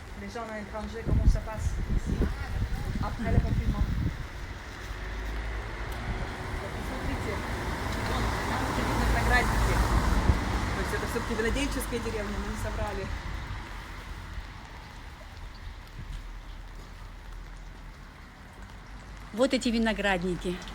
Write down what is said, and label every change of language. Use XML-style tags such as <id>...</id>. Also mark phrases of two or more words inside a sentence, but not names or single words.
<fr>gens à l'étranger, comment ça passe ici après le confinement.</fr> <ru>Смотрите, вон, там уже видно виноградники. То есть это все-таки винодельческая деревня, мы не соврали. Вот эти виноградники.</ru>